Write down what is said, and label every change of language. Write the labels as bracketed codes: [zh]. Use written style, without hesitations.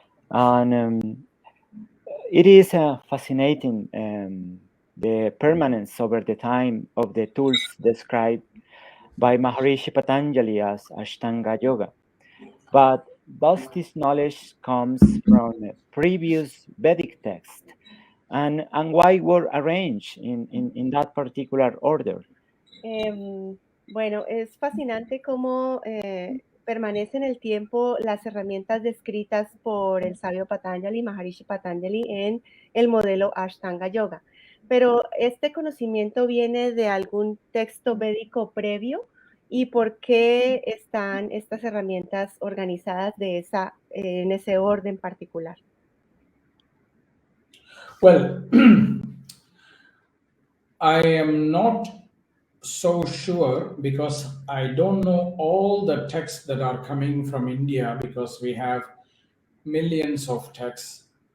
[en] And it is fascinating, the permanence over the time of the tools described by Maharishi Patanjali as Ashtanga Yoga. But does this knowledge comes from previous Vedic text? And why were arranged in that particular order? [es] Bueno, es fascinante cómo permanece en el tiempo las herramientas descritas por el sabio Patanjali, Maharishi Patanjali, en el modelo Ashtanga Yoga. Pero este conocimiento viene de algún texto védico previo, y por qué están estas herramientas organizadas en ese orden particular. [en] Well, I am not so sure because I don't know all the texts that are coming from India, because we have millions of texts.